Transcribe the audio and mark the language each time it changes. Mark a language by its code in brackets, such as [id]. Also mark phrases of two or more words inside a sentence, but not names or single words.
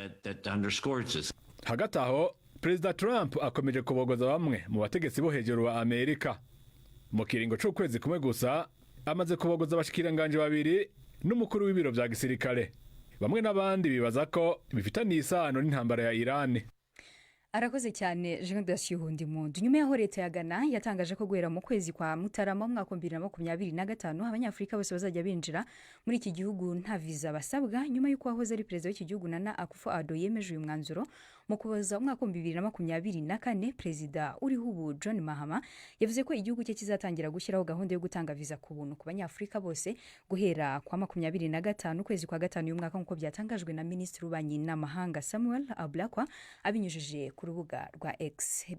[rn] Hagati aho Perezida Trump akomeje kubogoza bamwe mu bategetsi bo hejuru wa Amerika. Mu kiringo c'ukwezi kumwe gusa amaze kubogoza abashikiranganje babiri n'umukuru w'ibiro vya gisirikare. Bamwe n'abandi bibaza ko bifitaniye isano n'intambara ya Iran. Arakoze cyane Generation de Monde. [rw] Nyuma yaho leta ya Ghana yatangaje ko guhera mu kwezi kwa Mutarama mu mwaka 2025 abanyafrika bose bazajya binjira muri iki gihugu nta visa basabwa, nyuma y'uko wahoze ari perezida w'iki gihugu Nana Akufo-Addo yemeje uyu mwanzuro mu kuboza umwaka 2024. Perezida uriho ubu John Mahama yavuze ko igihugu cye kizatangira gushyiraho gahunda yo gutanga visa ku buntu ku banyafrika bose guhera kwa 25 kwezi kwa gatanu y'umwaka, nk'uko byatangajwe na Minisitiri w'Ububanyi n'Amahanga Samuel Ablakwa abinyujije ku rubuga rwa X.